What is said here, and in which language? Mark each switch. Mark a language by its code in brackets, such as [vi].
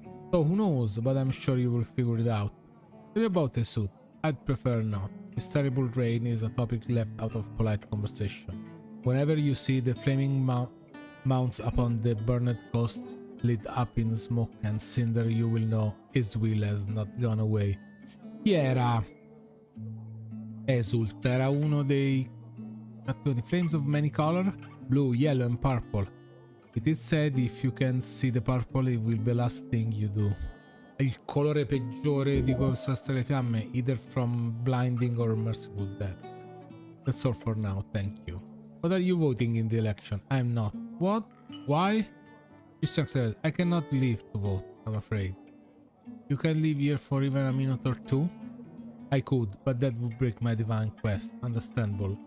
[en] So who knows, but I'm sure you will figure it out. Tell me about the suit. I'd prefer not. This terrible rain is a topic left out of polite conversation. Whenever you see the flaming mounts upon the burned coast lit up in smoke and cinder, you will know his will has not gone away. [it] Chi era? Esult era uno dei cattivi. [en] Flames of many color? Blue, yellow and purple. It is said if you can see the purple it will be the last thing you do. [it] Il colore peggiore di cui possono essere le fiamme, [en] either from blinding or merciful death. That's all for now, thank you. What are you voting in the election? I'm not. What? Why? Christian said, I cannot leave to vote, I'm afraid. You can leave here for even a minute or two? I could, but that would break my divine quest. Understandable.